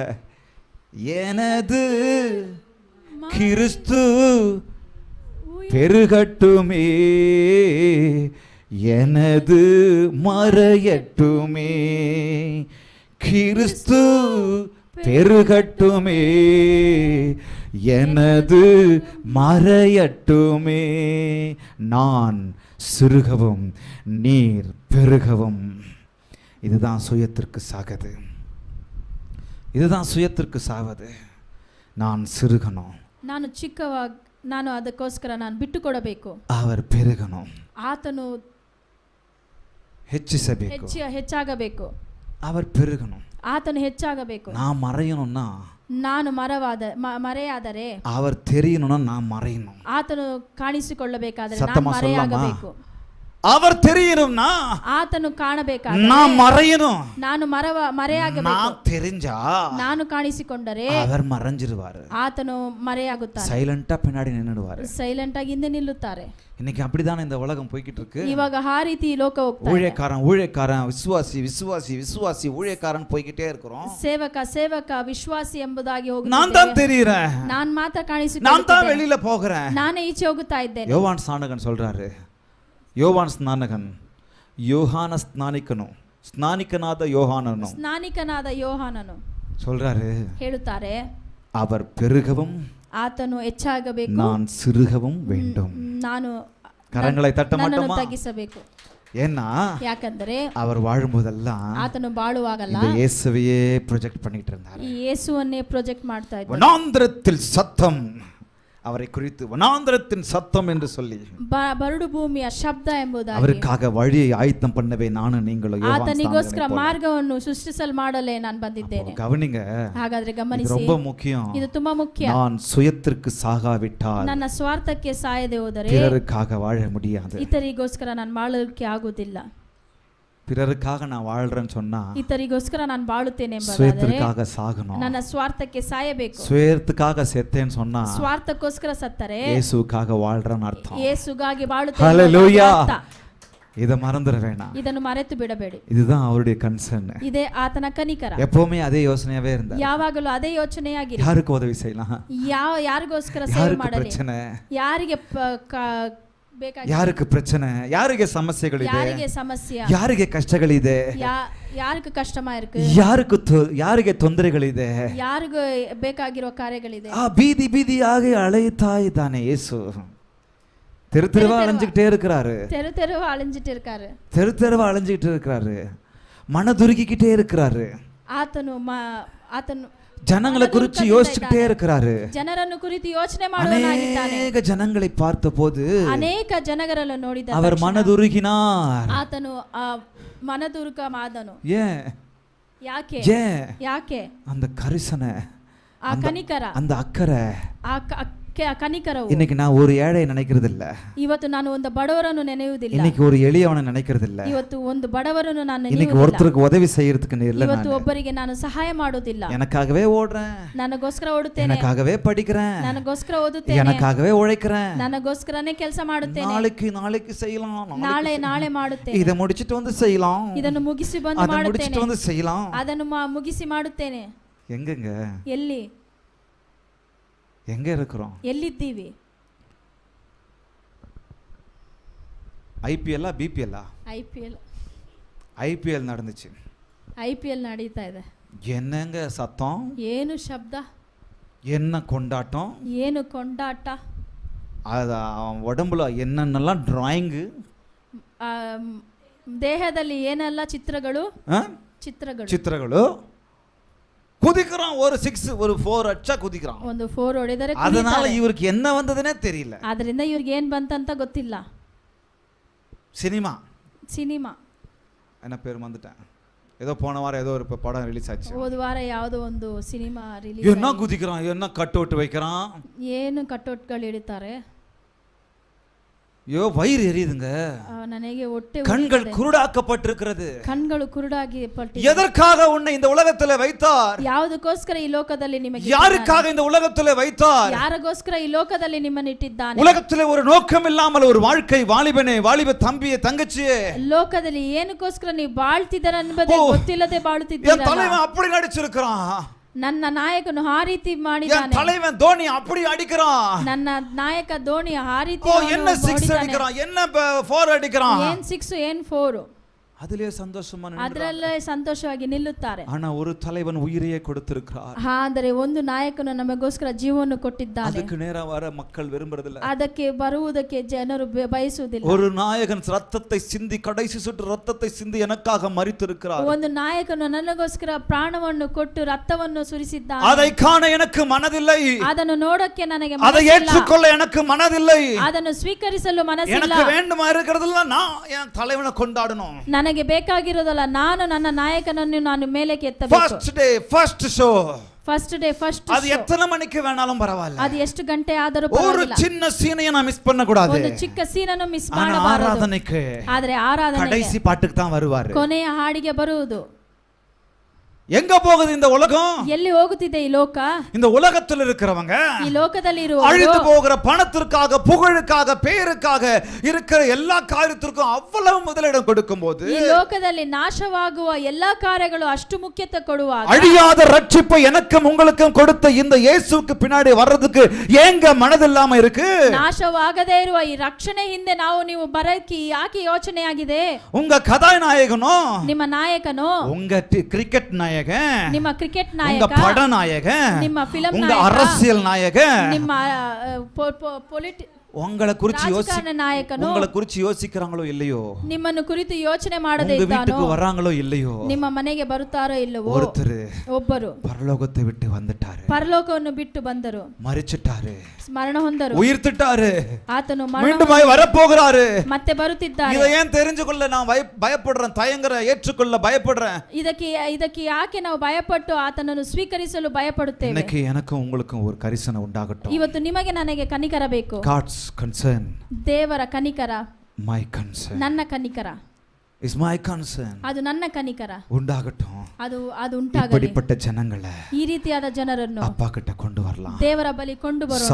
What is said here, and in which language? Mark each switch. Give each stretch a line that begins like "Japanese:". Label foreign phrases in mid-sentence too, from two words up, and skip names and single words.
Tamil: எனது கிறிஸ்து பெருகட்டுமே, எனது மறையட்டுமே, கிறிஸ்து பெருகட்டுமே, எனது மறையட்டுமே, நான் சிறுகவும் நீர் பெருகவும். இதுதான் சுயத்திற்கு சாகுது, இதுதான் சுயத்திற்கு ಸಾவது. நான் ಸಿರುಗನು,
Kannada: ನಾನು ಅದಕ್ಕೋಸ್ಕರ ನಾನು ಬಿಟ್ಟು ಕೊಡಬೇಕು,
Tamil: அவர் பெருகನು,
Kannada: ಆತನು ಹೆಚ್ಚಿಸಬೇಕು, ಹೆಚ್ಚಾಗಬೇಕು,
Tamil: அவர் பெருகನು,
Kannada: ಆತನು ಹೆಚ್ಚಾಗಬೇಕು.
Tamil: நான் மறையணும்னா
Kannada: ನಾನು ಮರೆಯಾದರೆ
Tamil: அவர் தெரியணும்னா நான் மறையணும்.
Kannada: ಆತನು ಕಾಣಿಸಿಕೊಳ್ಳಬೇಕಾದರೆ ನಾನು
Tamil: சத்தமா
Kannada: ಮರೆಯಾಗಬೇಕು.
Tamil: அவர் தெரியணும்னா
Kannada: ಆತನು ಕಾಣಬೇಕಾದರೆ
Tamil: நான் மறையணும்.
Kannada: ನಾನು ಮರೆಯಾಗಬೇಕು.
Tamil: நான் தெரிஞ்சா
Kannada: ನಾನು ಕಾಣಿಸಿಕೊಂಡರೆ
Tamil: அவர் மறைஞ்சிருவாரு,
Kannada: ಆತನು ಮರೆಯಾಗುತ್ತಾನೆ,
Tamil: சைலண்டா பின்னாடி நின்னுடுவாரு.
Kannada: ಸೈಲೆಂಟ್ ಆಗಿ ಹಿಂದೆ ನಿಲ್ಲುತ್ತಾರೆ.
Tamil: இன்னைக்கு அப்படிதான் இந்த உலகம் போய்கிட்டு இருக்கு.
Kannada: ಇವಾಗ ಆ ರೀತಿ ಲೋಕ ಹೋಗ್ತಾ ಇದೆ.
Tamil: ஊழியக்காரன் விசுவாசி விசுவாசி விசுவாசி ஊழியக்காரன் போய்கிட்டே இருக்கிறோம்.
Kannada: ಸೇವಕ ವಿಶ್ವಾಸಿ ಎಂಬುದಾಗಿ ಹೋಗುತ್ತಿದೆ.
Tamil: நான் தான் தெரியுறேன்,
Kannada: ನಾನು ಮಾತ್ರ
Tamil: நான்
Kannada: ಕಾಣಿಸಿಕೊಳ್ಳುತ್ತೇನೆ,
Tamil: தான் வெளியில போகிறேன்.
Kannada: ನಾನೇ ಈಚೆ ಹೋಗುತ್ತಾ ಇದ್ದೇನೆ.
Tamil: யோவான் ஸ்நானகன் சொல்றாரு, யோவான் ஸ்நானகன் யோகான
Kannada: ಸ್ನಾನಿಕನಾದ ಯೋಹಾನನು ಸ್ನಾನಿಕನಾದ ಯೋಹಾನನು
Tamil: சொல்றாரு,
Kannada: ಹೇಳುತ್ತಾರೆ,
Tamil: அவர் பெருகவும்
Kannada: ಆತನು ಹೆಚ್ಚಾಗಬೇಕು,
Tamil: நான் சிறுகவும் வேண்டும்.
Kannada: ನಾನು
Tamil: கரங்களை தட்ட
Kannada: ನನ್ನನ್ನು
Tamil: மாட்டோமா?
Kannada: ತಗ್ಗಿಸಬೇಕು.
Tamil: ஏன்னா
Kannada: ಯಾಕಂದರೆ
Tamil: அவர் வாழும்போதெல்லாம்
Kannada: ಆತನು ಬಾಳುವಾಗಲ್ಲ
Tamil: இந்த இயேசுவையே ப்ரொஜெக்ட் பண்ணிட்டு இருந்தார்.
Kannada: ಈ ಯೇಸುವನ್ನೇ ಪ್ರೊಜೆಕ್ಟ್ ಮಾಡ್ತಾ ಇದ್ದ.
Tamil: வனாந்திரத்தில் சத்தம், அவரை குறித்து வனாந்திரத்தின் சத்தம் என்று சொல்லி
Kannada: ಬರಡು ಭೂಮಿಯ ಶಬ್ದ ಎಂಬುದಾಗಿ
Tamil: அவருக்காக வழியை ஆயத்தம் பண்ணவே நானும் நீங்களும்
Kannada: ಆತನಿಗೋಸ್ಕರ ಮಾರ್ಗವನ್ನು ಸೃಷ್ಟಿಸಲು ಮಾಡಲೇ ನಾನು ಬಂದಿದ್ದೇನೆ.
Tamil: கவனிங்க,
Kannada: ಹಾಗಾದ್ರೆ
Tamil: இது
Kannada: ಗಮನಿಸಿ,
Tamil: ரொம்ப முக்கியம்.
Kannada: ಇದು ತುಂಬಾ ಮುಖ್ಯ.
Tamil: நான் சுயத்திற்கு சாகாவிட்டால்
Kannada: ನನ್ನ ಸ್ವಾರ್ಥಕ್ಕೆ ಸಾಯದೆ ಹೋದರೆ
Tamil: பிறருக்காக வாழ முடியாது.
Kannada: ಇತರಿಗೋಸ್ಕರ ನಾನು ಬಾಳಲಿಕ್ಕೆ ಆಗುವುದಿಲ್ಲ.
Tamil: பிறருக்காக நான் வாழ்றேன்னு சொன்னா
Kannada: ಇತರಿಗೋಸ್ಕರ ನಾನು ಬಾಳುತ್ತೇನೆ ಎಂಬುದಾದರೆ
Tamil: சுயத்திற்காக சாகணும்.
Kannada: ನನ್ನ ಸ್ವಾರ್ಥಕ್ಕೆ ಸಾಯಬೇಕು.
Tamil: சுயத்துக்காக செத்தேன்னு சொன்னா
Kannada: ಸ್ವಾರ್ಥಕ್ಕೋಸ್ಕರ ಸತ್ತರೆ
Tamil: இயேசுக்காக வாழ்றேன்னு அர்த்தம்.
Kannada: ಯೇಸುಗಾಗಿ ಬಾಳುತ್ತೇನೆ.
Tamil: ஹல்லேலூயா. இத மறந்துட வேணாம்,
Kannada: ಇದನ್ನು ಮರೆತು ಬಿಡಬೇಡಿ.
Tamil: இதுதான் அவருடைய கன்சர்ன்.
Kannada: ಇದೇ ಆತನ ಕನಿಕರ.
Tamil: எப்பவுமே அதே யோசனையாவே இருந்தார்.
Kannada: ಯಾವಾಗಲೂ ಅದೇ ಯೋಚನೆಯಾಗಿರಿ.
Tamil: யாருக்கு உதவி செய்யலாம்,
Kannada: ಯಾರಿಗೋಸ್ಕರ ಸೇವೆ
Tamil: யாருக்கு
Kannada: ಮಾಡಲಿ,
Tamil: பிரச்சனை,
Kannada: ಯಾರಿಗೆ ಬೇಕಾಗಿ, ಯಾರಿಗೆ ಪ್ರಚನೆ, ಯಾರಿಗೆ ಸಮಸ್ಯೆಗಳಿದೆ, ಯಾರಿಗೆ ಸಮಸ್ಯೆ, ಯಾರಿಗೆ ಕಷ್ಟಗಳಿದೆ, ಯಾರಿಗೆ
Tamil: கஷ்டமா இருக்கு,
Kannada: ಯಾರಿಗೆ ತೊಂದರೆಗಳಿದೆ, ಯಾರಿಗೆ ಬೇಕಾಗಿರೋ ಕಾರ್ಯಗಳಿದೆ, ಆ ಬೀದಿ ಬೀದಿಯಾಗಿ ಅಳೆಯುತ್ತಾ ಇದ್ದಾನೆ ಯೇಸು.
Tamil: தெரு தெருவா அலைஞ்சுக்கிட்டே இருக்கிறாரு, தெரு அலைஞ்சிட்டு இருக்காரு, தெரு அலைஞ்சுக்கிட்டு இருக்கிறாரு, மனதுருகிக்கிட்டே இருக்கிறாரு.
Kannada: ಆತನು
Tamil: ஜனங்களை குறித்து யோசிச்சுக்கிட்டே இருக்கிறாரு.
Kannada: ಜನರನ್ನು ಕುರಿತು ಯೋಚನೆ ಮಾಡುವನಾಗಿದ್ದಾನೆ.
Tamil: ಅನೇಕ ಜನங்களை பார்த்தபோது
Kannada: ಅನೇಕ ಜನಗರನ್ನು ನೋಡಿದ
Tamil: அவர் மனதுருகினார்.
Kannada: ಆತನು ಮನದುರುಕಮಾದನು. ಯಾಕೆ ಯಾಕೆ
Tamil: அந்த கரிசனை,
Kannada: ಆ ಕನಿಕರ,
Tamil: அந்த ಅಕ್ಕರೆ,
Kannada: ಆ ಕನಿಕರವು.
Tamil: இன்னைக்கு நான் ஒரு ஏழை நினைக்கிறது இல்ல,
Kannada: ಇವತ್ತು ನಾನು ಒಂದು ಬಡವರನ್ನು ನೆನೆಯುವುದಿಲ್ಲ,
Tamil: இன்னைக்கு ஒரு எளியவனை நினைக்கிறது இல்ல,
Kannada: ಇವತ್ತು ಒಂದು ಬಡವರನ್ನು ನಾನು
Tamil: இன்னைக்கு ஒருத்தருக்கு உதவி செய்யறதுக்கு இல்ல,
Kannada: ಇವತ್ತು ಒಬ್ಬರಿಗೆ ನಾನು ಸಹಾಯ ಮಾಡುವುದಿಲ್ಲ.
Tamil: எனக்காகவே ஓடுறேன்,
Kannada: ನನಗೋಸ್ಕರ ಓಡುತ್ತೇನೆ,
Tamil: எனக்காகவே படிக்கிறேன்,
Kannada: ನನಗೋಸ್ಕರ ಓದುತ್ತೇನೆ,
Tamil: எனக்காகவே உழைக்கிறேன்,
Kannada: ನನಗೋಸ್ಕರನೇ ಕೆಲಸ ಮಾಡುತ್ತೇನೆ,
Tamil: நாளைக்கு செய்யலாம்,
Kannada: ನಾಳೆ ಮಾಡುತ್ತೇನೆ,
Tamil: இத முடிச்சிட்டு வந்து செய்யலாம்,
Kannada: ಇದನ್ನು ಮುಗಿಸಿ ಬಂದು ಅದ ಮಾಡುತ್ತೇನೆ,
Tamil: முடிச்சிட்டு வந்து செய்யலாம்,
Kannada: ಅದನ್ನು ಮುಗಿಸಿ ಮಾಡುತ್ತೇನೆ.
Tamil: எங்கங்க எங்க இருக்கிறோம்,
Kannada: ಎಲ್ಲಿದ್ದೀವಿ?
Tamil: ஐபிஎல்லா பிபிஎல்லா? ஐபிஎல் நடந்துச்சு.
Kannada: ஐபிஎல் நಡೀತಾ ಇದೆ.
Tamil: என்னங்க சத்தம்,
Kannada: ಏನು ಶಬ್ದ,
Tamil: என்ன கொண்டாட்டம்,
Kannada: ಏನು ಕೊಂಡಾಟ,
Tamil: உடம்புல என்னென்னலாம் டிராயிங்,
Kannada: ದೇಹದಲ್ಲಿ ಏನೆಲ್ಲ ಚಿತ್ರಗಳು,
Tamil: குதிக்கிறான். ஒரு 6 ஒரு 4 அடிச்சா குதிக்கிறான்.
Kannada: ಒಂದು 4 ಹೊಡೆದರೆ
Tamil: அதனால இவருக்கு என்ன வந்ததுனே தெரியல.
Kannada: ಅದರಿಂದ ಇವರಿಗೆ ಏನು ಬಂತಂತ ಗೊತ್ತಿಲ್ಲ.
Tamil: சினிமா என்ன பேர் வந்துட்டேன், ஏதோ போன வாரம் ஏதோ ஒரு படம் ரிலீஸ் ஆச்சு.
Kannada: ಹೋದ ವಾರ ಯಾವುದೋ ಒಂದು ಸಿನಿಮಾ ರಿಲೀಸ್.
Tamil: என்ன குதிக்கிறான், என்ன
English: cut out
Tamil: வைக்கிறான்,
Kannada: ಏನು ಕಟ್ಔಟ್ಗಳು ಇಡುತ್ತಾರೆ.
Tamil: ஐயோ வயிறு எரியுதுங்க,
Kannada: ನನಗೆ ಹೊಟ್ಟೆ,
Tamil: கண்கள் குருடாக்கப்பட்டிருக்கிறது.
Kannada: ಕಣ್ಗಳು ಕುರುಡಾಗಿ ಪಟ್ಟಿದೆ.
Tamil: எதற்காக உன்னை இந்த உலகத்திலே வைத்தார்,
Kannada: ಯಾವುದಕ್ಕೋಸ್ಕರ ಈ ಲೋಕದಲ್ಲಿ ನಿಮಗೆ,
Tamil: யாருக்காக இந்த உலகத்திலே வைத்தார்,
Kannada: ಯಾರಿಗೋಸ್ಕರ ಈ ಲೋಕದಲ್ಲಿ ನಿಮ್ಮನ್ನು ಇಟ್ಟಿದ್ದಾನೆ.
Tamil: உலகத்திலே ஒரு நோக்கம் இல்லாமல் ஒரு வாழ்க்கை, வாலிபனே வாலிப தம்பியே தங்கச்சியே,
Kannada: ಲೋಕದಲ್ಲಿ ಏನಕ್ಕೋಸ್ಕರ ನೀವು ಬಾಳ್ತಿದ್ದೀರ ಅನ್ನೋದೇ ಗೊತ್ತಿಲ್ಲದೆ ಬಾಳುತ್ತಿದ್ದೀರಾ.
Tamil: என் தலைவன் அப்படி நடிச்சிருக்கான்,
Kannada: ನನ್ನ ನಾಯಕನು ಆ ರೀತಿ
Tamil: என்
Kannada: ಮಾಡಿದ್ದಾನೆ,
Tamil: தலைவன் தோனி அப்படி அடிக்கிறான்,
Kannada: ನನ್ನ ನಾಯಕ ಧೋನಿ ಆ ರೀತಿ
Tamil: ஓ
Kannada: ಅವನು
Tamil: என்ன 6
Kannada: ಹೊಡಿತಾನೆ.
Tamil: அடிக்கிறான், என்ன 4 அடிக்கிறான்,
Kannada: ಏನ್ 6 ಏನ್ 4
Tamil: அதிலே சந்தோஷமா நின்றான்.
Kannada: ಅದರಲ್ಲೇ ಸಂತೋಷವಾಗಿ ನಿಲ್ಲುತ್ತಾರೆ.
Tamil: ஆனா ஒரு தலைவன் உயிரையே கொடுத்திருக்கிறார்.
Kannada: ಆದರೆ ಒಂದು ನಾಯಕನು ನಮಗೋಸ್ಕರ ಜೀವವನ್ನು ಕೊಟ್ಟಿದ್ದಾನೆ.
Tamil: அதுக்கு நேரா வர மக்கள் விரும்புறதில்ல,
Kannada: ಅದಕ್ಕೆ ಬರುವುದಕ್ಕೆ ಜನರು ಬಯಸುವುದಿಲ್ಲ.
Tamil: ஒரு நாயகன் ரத்தத்தை சிந்தி கடைசி சொட்டு ரத்தத்தை சிந்தி எனக்காக மரித்திருக்கிறார்.
Kannada: ಒಂದು ನಾಯಕನು ನನಗೋಸ್ಕರ ಪ್ರಾಣವನ್ನು ಕೊಟ್ಟು ರಕ್ತವನ್ನು ಸುರಿಸಿದ್ದಾನೆ.
Tamil: அதை ಕಾಣ எனக்கு ಮನದಿல்லை,
Kannada: ಅದನ್ನು ನೋಡಕ್ಕೆ ನನಗೆ
Tamil: அதை
Kannada: ಮನಸ್ಸಿಲ್ಲ,
Tamil: ஏற்றுக்கொள்ள எனக்கு மனதில்லை.
Kannada: ಅದನ್ನು ಸ್ವೀಕರಿಸಲು ಮನಸ್ಸಿಲ್ಲ.
Tamil: எனக்கு வேண்டுமா இருக்கிறதெல்லாம் நான் என் தலைவனை கொண்டாடணும்.
Kannada: ನನಗೆ ಬೇಕಾಗಿರೋದಲ್ಲ, ನಾನು ನನ್ನ ನಾಯಕನನ್ನು ನಾನು ಮೇಲಕ್ಕೆ ಎತ್ತಬೇಕು.
English: first day first show, first day first
Tamil: அது எத்தனை மணிக்கு வேணாலும் பரவாயில்லை,
Kannada: ಅದು ಎಷ್ಟು ಗಂಟೆ ಆದರೂ
Tamil: ஒரு
Kannada: ಪರವಾಗಿಲ್ಲ.
Tamil: சின்ன சீனையை நான் மிஸ் பண்ண கூடாது.
Kannada: ಒಂದು ಚಿಕ್ಕ ಸೀನನ್ನು ಮಿಸ್
Tamil: ஆனா
Kannada: ಮಾಡಬಾರದು.
Tamil: ஆராதனைக்கு
Kannada: ಆದರೆ ಆರಾಧನೆಗೆ
Tamil: கடைசி பாட்டுக்கு தான் வருவாரு.
Kannada: ಕೊನೆಯ ಹಾಡಿಗೆ ಬರುವುದು.
Tamil: எங்க போகுது இந்த உலகம்?
Kannada: ಎಲ್ಲಿ ಹೋಗುತ್ತಿದೆ ಈ ಲೋಕ?
Tamil: இந்த உலகத்தில் இருக்கிறவங்க
Kannada: ಈ ಲೋಕದಲ್ಲಿ
Tamil: அழிந்து
Kannada: ಇರುವವರು
Tamil: போகிற பணத்திற்காக, புகழுக்காக, பேருக்காக இருக்கிற எல்லா காரியத்திற்கும் அவ்வளவு முதலிடம் கொடுக்கும்போது,
Kannada: ಈ ಲೋಕದಲ್ಲಿ ನಾಶವಾಗುವ ಎಲ್ಲಾ ಕಾರ್ಯಗಳು ಅಷ್ಟು ಮುಖ್ಯತೆ ಕೊಡುವಾಗ,
Tamil: அழியாத ரட்சிப்பை எனக்கும் உங்களுக்கும் கொடுத்த இந்த இயேசுவுக்கு பின்னாடி வர்றதுக்கு ஏங்க மனதில்லாம இருக்கு?
Kannada: ನಾಶವಾಗದೇ ಇರುವ ಈ ರಕ್ಷಣೆ ಹಿಂದೆ ನಾವು ನೀವು ಬರಕ್ಕೆ ಯಾಕೆ ಯೋಚನೆ ಆಗಿದೆ?
Tamil: உங்க கதாநாயகனோ,
Kannada: ನಿಮ್ಮ ನಾಯಕನು,
Tamil: உங்க கிரிக்கெட் நாயகன்,
Kannada: ನಿಮ್ಮ ಕ್ರಿಕೆಟ್
Tamil: உங்க
Kannada: ನಾಯಕ,
Tamil: பட நாயகன்,
Kannada: ನಿಮ್ಮ ಫಿಲಂ
Tamil: உங்க
Kannada: ನಾಯಕ,
Tamil: அரசியல் நாயகன்,
Kannada: ನಿಮ್ಮ
Tamil: உங்களை குறிச்சு
Kannada: ರಾಜಕಾರಣ ನಾಯಕನು
Tamil: உங்களை குறிச்சு யோசிக்கிறாங்களோ இல்லையோ,
Kannada: ನಿಮ್ಮನ್ನು ಕುರಿತು ಯೋಚನೆ ಮಾಡದೇ
Tamil: உங்க
Kannada: ಇದ್ದಾನೋ,
Tamil: வீட்டுக்கு வராங்களோ இல்லையோ,
Kannada: ನಿಮ್ಮ ಮನೆಗೆ ಬರುತ್ತಾರೋ ಇಲ್ಲವೋ,
Tamil: ஒருத்தர்
Kannada: ಒಬ್ಬರು
Tamil: பரலோகத்தை விட்டு வந்துட்டாரு,
Kannada: ಪರಲೋಕವನ್ನು ಬಿಟ್ಟು ಬಂದರು,
Tamil: மரிச்சிட்டாரு,
Kannada: ಮರಣ ಹೊಂದರು,
Tamil: உயிர்த்திட்டாரு,
Kannada: ಆತನು
Tamil: மீண்டுமாய் வரப்போகிறாரு.
Kannada: ಮತ್ತೆ ಬರುತ್ತಿದ್ದಾನೆ.
Tamil: இதை ஏன் தெரிஞ்சுக்கொள்ள நான் பயப்படுறேன், தயங்குறேன், ஏற்றுக்கொள்ள பயப்படுறேன்?
Kannada: ಇದಕ್ಕೆ ಯಾಕೆ ನಾವು ಭಯಪಟ್ಟು ಆತನನ್ನು ಸ್ವೀಕರಿಸಲು ಭಯಪಡುತ್ತೇವೆ?
Tamil: இன்னைக்கு எனக்கும் உங்களுக்கும் ஒரு கரிசனை உண்டாகட்டும்.
Kannada: ಇವತ್ತು ನಿಮಗೆ ನನಗೆ ಕನಿಕರ ಬೇಕು.
English: God's concern,
Kannada: ದೇವರ ಕನಿಕರ,
English: my concern,
Kannada: ನನ್ನ ಕನಿಕರ,
English: is my concern,
Kannada: ಅದು ನನ್ನ ಕನಿಕರ
Tamil: உண்டாகட்டும்.
Kannada: ಅದು ಉಂಟಾಗಲಿ.
Tamil: இப்படிப்பட்ட ஜனங்களை
Kannada: ಈ ರೀತಿಯಾದ ಜನರನ್ನು
Tamil: அப்பா கிட்ட கொண்டு வரலாம்,
Kannada: ದೇವರ ಬಳಿ ಕೊಂಡು ಬರೋಣ,